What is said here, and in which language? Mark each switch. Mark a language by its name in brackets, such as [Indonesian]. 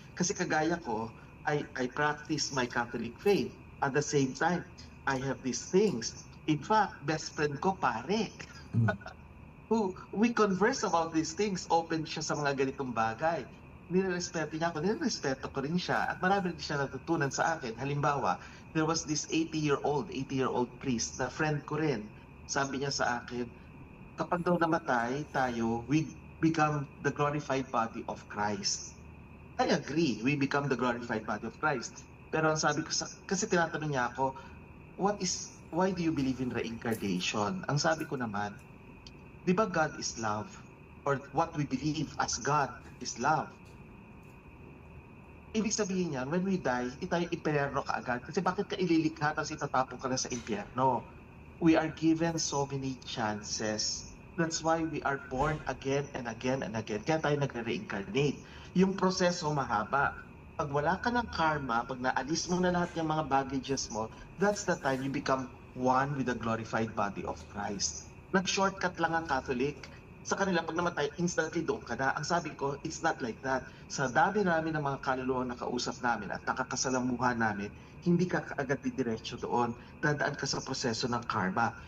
[Filipino] Kasi kagaya ko, [English] I practice my Catholic faith. At the same time, I have these things. In fact, best friend [Filipino] ko, pare. [English] We converse about these things. [Filipino] Open siya sa mga ganitong bagay. Nirerespeto niya ako, nirerespeto ko rin siya. At marami rin siya natutunan sa akin. [English] Halimbawa, there was this 80-year-old priest na friend ko rin. [Filipino] Sabi niya sa akin, kapag daw namatay tayo, [English] we become the glorified body of Christ. I agree, we become the glorified body of Christ. [Filipino] Pero ang sabi ko, kasi tinatanong niya ako, [English] why do you believe in reincarnation? [Filipino] Ang sabi ko naman, di ba [English] God is love? Or what we believe as God is love? [Filipino] Ibig sabihin niyan, [English] when we die, [Filipino] tayo impyerno kaagad. Kasi bakit ka ililikha tapos itatapon ka na sa impyerno? [English] We are given so many chances. That's why we are born again and again and again. [Filipino] Kaya tayo nagre-reincarnate. Yung proseso mahaba. Pag wala ka ng karma, pag naalis mo na lahat ng mga baggages mo, [English] that's the time you become one with the glorified body of Christ. [Filipino] Nag-shortcut lang ang Catholic. Sa kanila, pag namatay, instantly doon ka na. Ang sabi ko, [English] it's not like that. [Filipino] Sa dami namin ng mga kaluluwang nakausap namin at nakakasalamuhan namin, hindi ka kaagad didiretso doon. Dadaan ka sa proseso ng karma.